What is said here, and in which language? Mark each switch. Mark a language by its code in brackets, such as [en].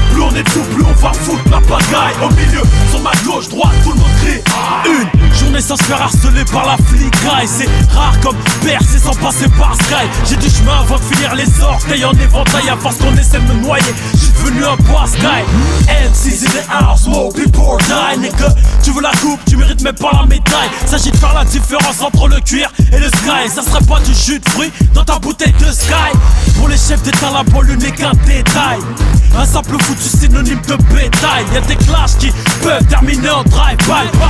[fr] Plus on est fou, plus on va foutre la pagaille. Au milieu, sur ma gauche, droite, tout le monde crie. Une journée sans se faire harceler par la flicaille. C'est rare comme percer sans passer par Sky. J'ai du chemin avant de finir les orteils en éventail. À force qu'on essaie de me noyer, j'suis devenu un bois Sky. [en] MC's in the house, more people die. [fr] Nigga, tu veux la coupe, tu mérites même pas la médaille. S'agit de faire la différence entre le cuir et le Sky. Ça serait pas du jus de fruits dans ta bouteille de Sky. Pour les chefs d'état, la banlieue n'est qu'un détail. Un simple foutu synonyme de bétail. Y'a des clashs qui peuvent terminer en drive-by.